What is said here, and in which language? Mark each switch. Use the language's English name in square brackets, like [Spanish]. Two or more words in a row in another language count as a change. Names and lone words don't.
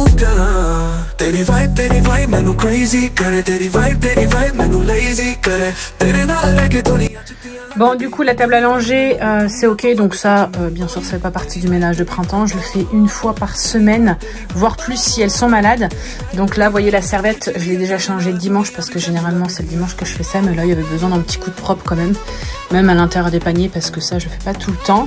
[Punjabi] ਕਰਾ ਤੇਰੀ ਵਾਈਬ ਮੈਨੂੰ crazy ਕਰੇ ਤੇਰੀ ਵਾਈਬ ਮੈਨੂੰ lazy ਕਰੇ ਤੇਰੇ ਨਾਲ ਲੈਕੇ ਦੁਨੀਆ [French] Bon, du coup, la table à langer, c'est ok. Donc ça, bien sûr, ça fait pas partie du ménage de printemps. Je le fais une fois par semaine, voire plus si elles sont malades. Donc là, vous voyez la serviette, je l'ai déjà changée le dimanche parce que généralement, c'est le dimanche que je fais ça. Mais là, il y avait besoin d'un petit coup de propre quand même à l'intérieur des paniers parce que ça, je fais pas tout le temps.